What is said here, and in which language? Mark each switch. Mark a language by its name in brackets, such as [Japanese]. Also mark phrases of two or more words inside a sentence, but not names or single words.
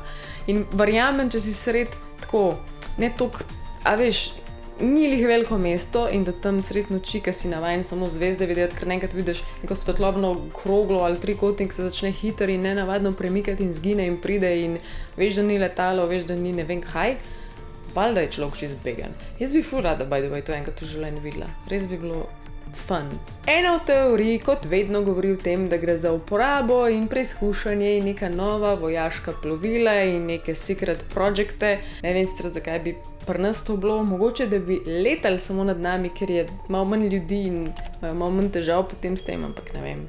[Slovenian] In verjamem, če si sred tako, ne toliko, a veš, ni lih veliko mesto in da tam sred noči, ki si navajen samo zvezde videti, ker nekrat vidiš neko svetlobno kroglo ali trikotnik, se začne hitro in nenavadno premikati in zgine in pride in veš, da ni letalo, veš, da ni ne vem kaj, valjda je človek čist began. Jaz bi ful rada, [English] by the way, [Slovenian] to enkrat v življenju videla. Res bi bilo fun. Ena od teorij, kot vedno, govori o tem, da gre za uporabo in preizkušanje in neka nova vojaška plovila in neke secret projekte. Ne vem sicer, zakaj bi pri nas to bilo, mogoče, da bi letali samo nad nami, ker je malo manj ljudi in malo manj težav potem s tem, ampak ne vem.